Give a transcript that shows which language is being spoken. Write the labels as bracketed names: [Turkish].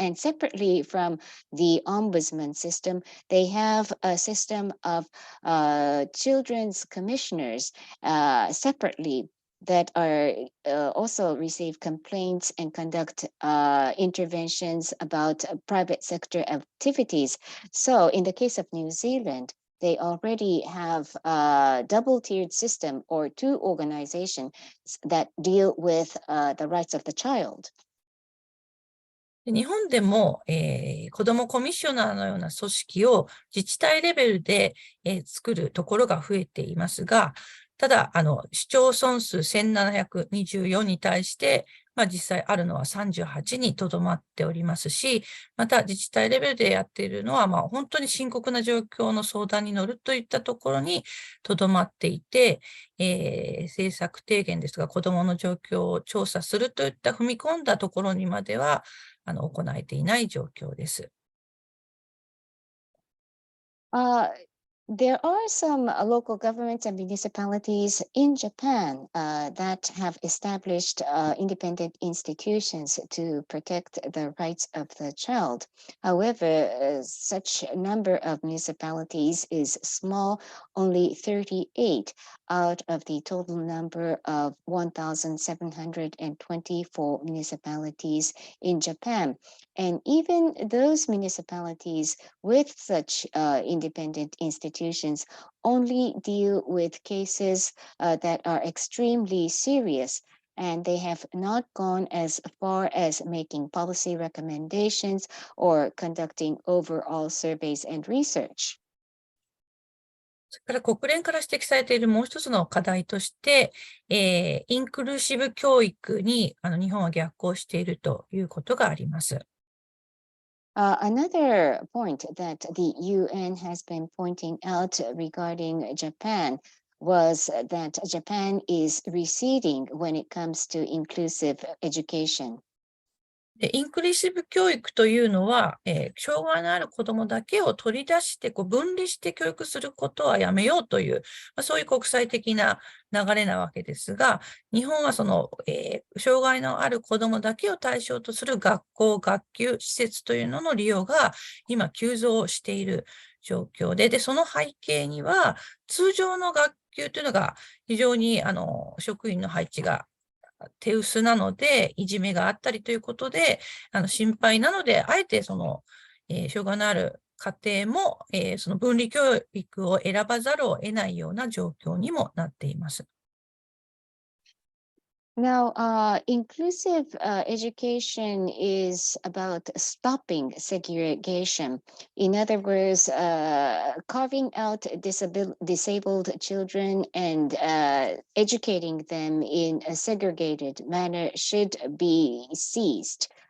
[English] And separately from the ombudsman system, they have a system of children's commissioners separately that are also receive complaints and conduct interventions about private sector activities. So in the case of New Zealand, they already have a double-tiered system or two organizations that deal with the rights of the child. [Japanese] 日本でも、子どもコミッショナーのような組織を自治体レベルで、作るところが増えていますが、ただ、市町村数1724に対して、実際あるのは38にとどまっておりますし、また自治体レベルでやっているのは、本当に深刻な状況の相談に乗るといったところにとどまっていて、政策提言ですとか子どもの状況を調査するといった踏み込んだところにまでは行えていない状況です。 [English] There are some local governments and municipalities in Japan that have established independent institutions to protect the rights of the child. However, such number of municipalities is small, only 38 out of the total number of 1,724 municipalities in Japan. And even those municipalities with such independent institutions only deal with cases that are extremely serious, and they have not gone as far as making policy recommendations or conducting overall surveys and research. [Japanese] それから国連から指摘されているもう一つの課題として、インクルーシブ教育に日本は逆行しているということがあります。 [English] Another point that the UN has been pointing out regarding Japan was that Japan is receding when it comes to inclusive education. [Japanese] インクルーシブ教育というのは、障害のある子どもだけを取り出して分離して教育することはやめようという、そういう国際的な流れなわけですが、日本はその、障害のある子どもだけを対象とする学校、学級施設というのの利用が今急増している状況で、その背景には通常の学級というのが非常に職員の配置が手薄なので、いじめがあったりということで、心配なので、あえてその、障害のある家庭も、その分離教育を選ばざるを得ないような状況にもなっています。 [English] Now, inclusive education is about stopping segregation. In other words, carving out disabled children and educating them in a segregated manner should be ceased.